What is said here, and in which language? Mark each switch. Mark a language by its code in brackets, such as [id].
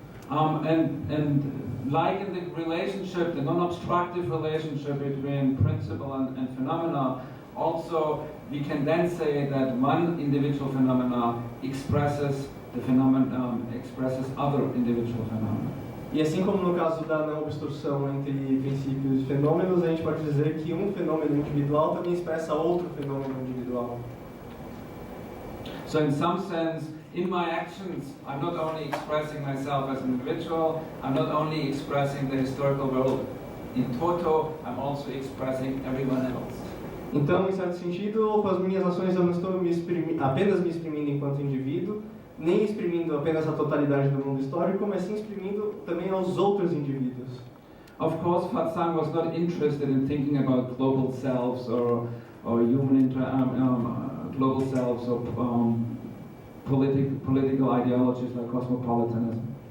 [en] And like in the relationship, the non-obstructive relationship between principle and phenomena, also we can then say that one individual phenomena expresses expresses other individual phenomena. [pt] E assim como no caso da não obstrução entre princípios e fenômenos, a gente pode dizer que um fenômeno individual também expressa outro fenômeno individual. [en] So in some sense, in my actions, I'm not only expressing myself as an individual, I'm not only expressing the historical world in toto, I'm also expressing everyone else. [pt] Então, em certo sentido, com as minhas ações eu não estou apenas me exprimindo enquanto indivíduo, nem exprimindo apenas a totalidade do mundo histórico, mas sim exprimindo também aos outros indivíduos. [en] Of course, Fatsang was not interested in thinking about global selves or human global selves or political ideologies like cosmopolitanism.